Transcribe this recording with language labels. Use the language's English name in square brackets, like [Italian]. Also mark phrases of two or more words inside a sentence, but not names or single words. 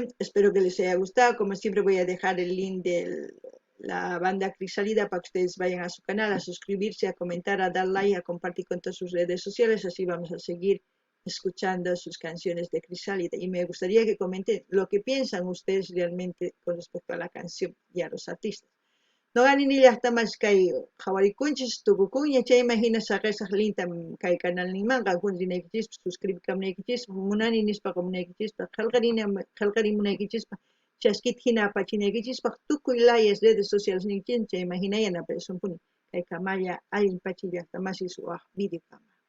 [Spanish] Espero que les haya gustado. Como siempre, voy a dejar el link de la banda Crisálida para que ustedes vayan a su canal, a suscribirse, a comentar, a dar like, a compartir con todas sus redes sociales. Así vamos a seguir escuchando sus canciones de Crisálida. Y me gustaría que comenten lo que piensan ustedes realmente con respecto a la canción y a los artistas. [Quechua] No ganini llaqtamas kay qhawarikunchis tukukunña chayma hina saqisaq linta kay canal ninmanqa qunrinaykichis suscribikamunaykichispa munani nispaqa munaykichispa qillqarimunaykichispa chaskita hina apachinaykichispa tukuy layas [Spanish] redes sociales [Quechua] ninchis chayma hina yana aparesunpuni kay kamalla allin pacha llaqtamasis waq video kama